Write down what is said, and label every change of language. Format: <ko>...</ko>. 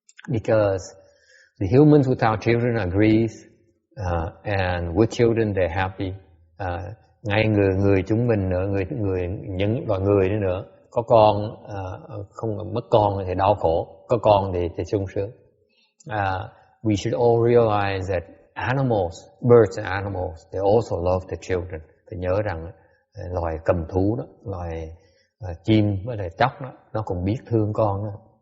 <en>Because the humans without children are grieved, and with children they're happy.</en> <vi>Ngay người chúng mình nữa, những loài người nữa, có con không mất con thì đau khổ, có con thì sung sướng.</vi> <en>We should all realize that animals, birds and animals, they also love their children.</en> <vi>Phải nhớ rằng loài cầm thú đó, loài chim với lại chóc đó, nó cũng biết thương con đó.</vi>